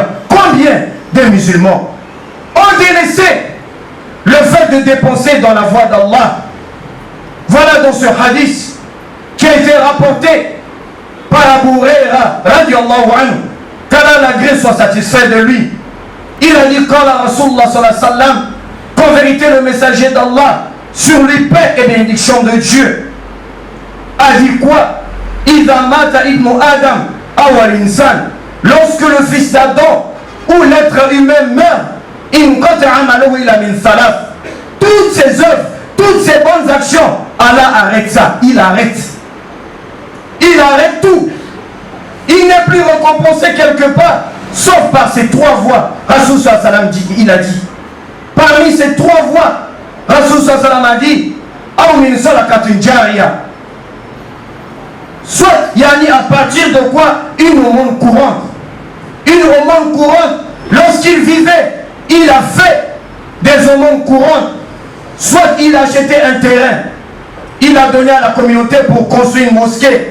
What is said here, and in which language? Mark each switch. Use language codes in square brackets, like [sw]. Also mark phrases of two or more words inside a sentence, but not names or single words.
[fr] Combien de musulmans ont délaissé le fait de dépenser dans la voie d'Allah? Voilà dans ce hadith qui a été rapporté par Abu Huraira [ar] رضي الله عنه, [fr] qu'Allah la grâce soit satisfait de lui. Il a dit, [ar] قال رسول الله صلى الله عليه وسلم, [fr] qu'en vérité le messager d'Allah, sur lui paix et bénédiction de Dieu, a dit quoi? [ar] إذا مات ابن آدم أول إنسان, [fr] lorsque le fils d'Adam ou l'être humain meurt, [ar] انقطع عمله إلا من سلف, [fr] toutes ses œuvres, toutes ses bonnes actions, Allah arrête ça, il arrête. Il arrête tout. Il n'est plus récompensé quelque part, sauf par ces trois voies. [ar] رسول صلى الله عليه وسلم [fr] il a dit, parmi ces trois voies, [ar] رسول صلى الله عليه وسلم a dit, أو من صدقة جارية, [fr] soit yani à partir de quoi? Une aumône courante. Une aumône courante, lorsqu'il vivait, il a fait des aumônes courantes. Soit il a acheté un terrain, il a donné à la communauté pour construire une mosquée.